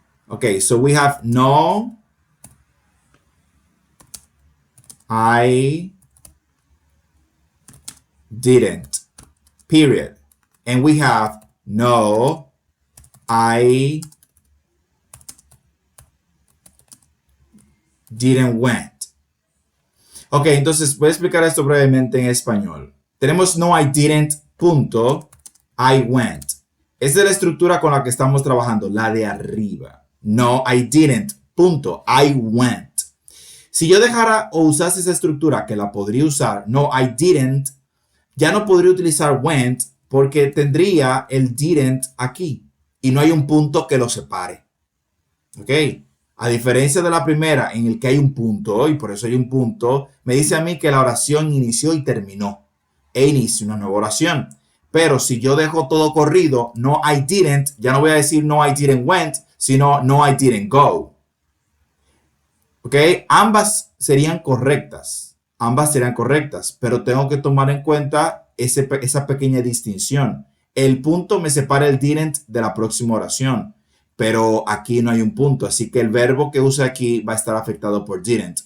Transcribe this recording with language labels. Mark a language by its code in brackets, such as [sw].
[en] Okay, so we have no, I didn't, period. And we have no, I didn't went. [es] Ok, entonces voy a explicar esto brevemente en español. Tenemos [en] no, I didn't, [es] punto, [en] I went. [es] Esa es la estructura con la que estamos trabajando, la de arriba. [en] No, I didn't, [es] punto, [en] I went. [es] Si yo dejara o usase esa estructura, que la podría usar, [en] no, I didn't, [es] ya no podría utilizar went porque tendría el didn't aquí y no hay un punto que lo separe. ¿Ok? A diferencia de la primera, en el que hay un punto, y por eso hay un punto, me dice a mí que la oración inició y terminó. E inicio una nueva oración. Pero si yo dejo todo corrido, [en] no I didn't, [es] ya no voy a decir [en] no I didn't went, [es] sino [en] no I didn't go. [es] ¿Ok? Ambas serían correctas. Ambas serían correctas, pero tengo que tomar en cuenta esa pequeña distinción. El punto me separa el didn't de la próxima oración, pero aquí no hay un punto, así que el verbo que use aquí va a estar afectado por didn't.